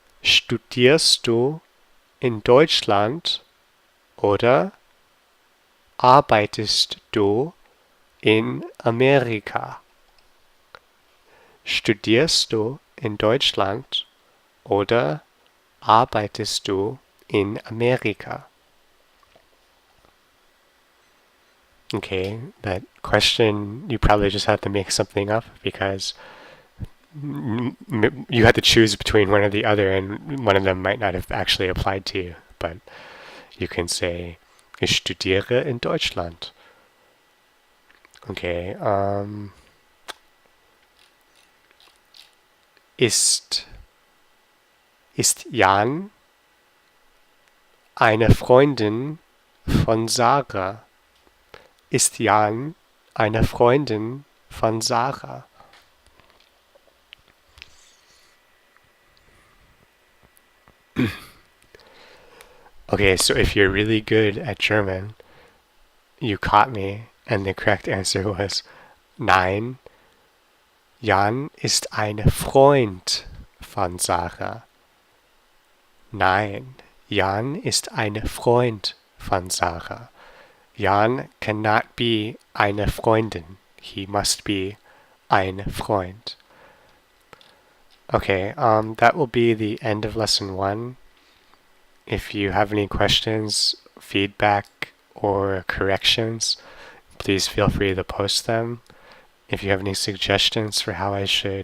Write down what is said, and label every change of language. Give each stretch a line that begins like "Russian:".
German: Studierst du in Deutschland oder arbeitest du in Amerika? Studierst du in Deutschland oder arbeitest du in Amerika?
English: Okay, that question, you probably just have to make something up because you had to choose between one or the other, and one of them might not have actually applied to you. But you can say,
German: ich studiere in Deutschland. Okay, ist Jan eine Freundin von Sarah? Ist Jan eine Freundin von Sarah?
English: Okay, so if you're really good at German, you caught me, and the correct answer was nein.
German: Jan ist ein Freund von Sarah. Nein, Jan ist ein Freund von Sarah.
English: Jan cannot be
German: eine Freundin.
English: He must be
German: ein Freund.
English: Okay, that will be the end of lesson 1. If you have any questions, feedback, or corrections, please feel free to post them. If you have any suggestions for how I should organize these, please let me know.